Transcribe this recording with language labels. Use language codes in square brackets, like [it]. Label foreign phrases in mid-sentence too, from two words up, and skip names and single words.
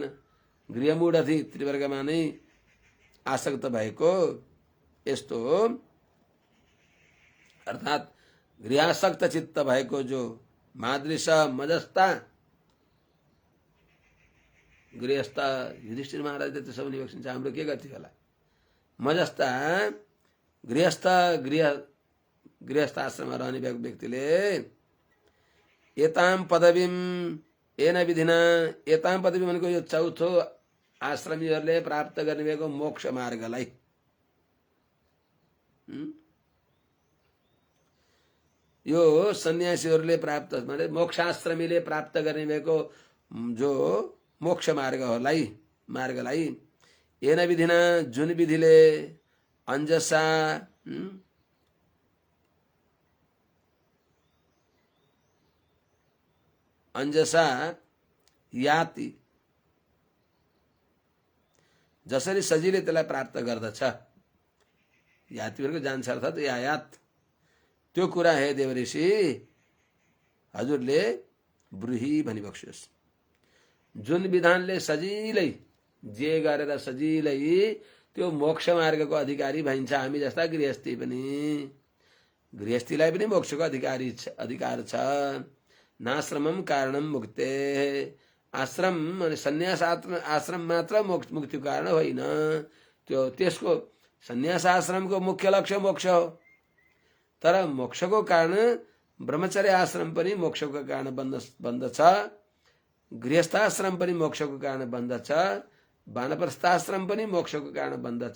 [ne] गृहमूढ थी त्रिवर्गमा नै आसक्त भएको यस्तो अर्थात गृहासक्त चित्त भएको जो मादृश मजस्ता गृहस्थ युधिष्ठिर महाराजले त्यसो पनि बक्सिन्छ हाम्रो के गति होला। मजस्ता गृहस्थ आश्रममा रहने व्यक्तिले [sa] एताम पदवीम एन विधिना, एताम पदवी [ne] भनेको यो चौथो आश्रमीहरूले प्राप्त गर्ने भएको मोक्ष मार्गलाई, यो सन्यासीहरूले प्राप्त माने मोक्षाश्रमीले प्राप्त गर्ने भएको जो मोक्ष मार्गलाई [sa] एन विधिना [ne] जुन विधिले अंजसा [sa] अंजसा याति [ne] जसरी सजिलै त्यसलाई प्राप्त गर्दछ, याति भनेको जान्छ अर्थात यायात, त्यो कुरा हे देवऋषि हजुरले ब्रुही भनी बक्सियोस्। जुन विधानले सजिलै जे गरेर सजिलै त्यो मोक्ष मार्गको अधिकारी भइन्छ। हामी जस्ता गृहस्थीलाई पनि मोक्षको अधिकार छ। [sa] नाश्रमम कारणम मुक्ते, [ne] आश्रम माने सन्यास आश्रम मात्र मुक्तिको कारण होइन, त्यो त्यसको सन्यास आश्रमको मुख्य लक्ष्य मोक्ष हो। तर मोक्षको कारण ब्रह्मचर्य आश्रम पनि मोक्षको कारण बन्दछ, गृहस्थाश्रम पनि मोक्षको कारण बन्दछ, वानप्रस्थाश्रम पनि मोक्षको कारण बन्दछ।